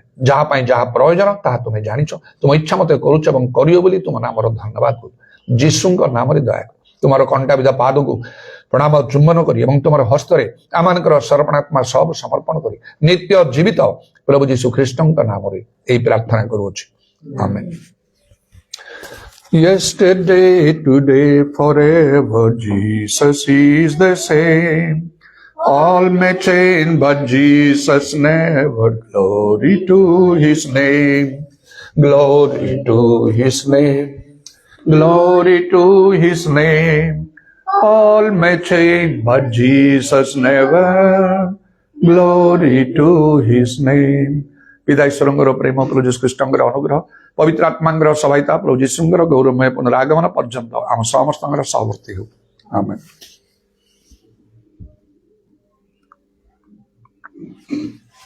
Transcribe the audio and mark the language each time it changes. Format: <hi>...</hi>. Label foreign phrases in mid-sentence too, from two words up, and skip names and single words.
<or>ଯାହା ପାଇଁ ଯାହା ପ୍ରয়োଜନ ତାହା ତୁମେ ଜାଣିଛ, ତୁମ ଇଚ୍ଛା ମତେ କରୁଛ ଏବଂ କରିବ ବୋଲି ତୁମ ନାମର ଧନ୍ୟବାଦ କରୁ। ଯୀଶୁଙ୍କ ନାମରେ ଦୟାକର ତୁମର କଣ୍ଟାବିଧା ପାଦକୁ ପ୍ରଣାମ ଚୁମ୍ବନ କରି ଏବଂ ତୁମର ହସ୍ତରେ ଆମମାନଙ୍କର ସମର୍ପଣାତ୍ମା ସବୁ ସମର୍ପଣ କରି ନିତ୍ୟ ଜୀବିତ ପ୍ରଭୁ ଯୀଶୁ ଖ୍ରୀଷ୍ଟଙ୍କ ନାମରେ ଏହି ପ୍ରାର୍ଥନା କରୁଅଛି, ଆମେନ୍।</or> <en>Yesterday, today, forever, Jesus is the same. All may change, but Jesus never. Glory to his name. Glory to his name. Glory to his name. All may change, but Jesus never. Glory to his name.</en> <or>ପିତା ଈଶ୍ୱରଙ୍କର ପ୍ରେମ, ପ୍ରଭୁ ଯୀଶୁ ଖ୍ରୀଷ୍ଟଙ୍କର ଅନୁଗ୍ରହ, ପବିତ୍ର ଆତ୍ମାଙ୍କର ସହାୟତା, ପ୍ରଭୁ ଯୀଶୁଙ୍କର ଗୌରବମୟ ପୁନରାଗମନ ପର୍ଯ୍ୟନ୍ତ ଆମ ସମସ୍ତଙ୍କର ସହବର୍ତ୍ତୀ ହେଉ, ଆମେନ୍।</or>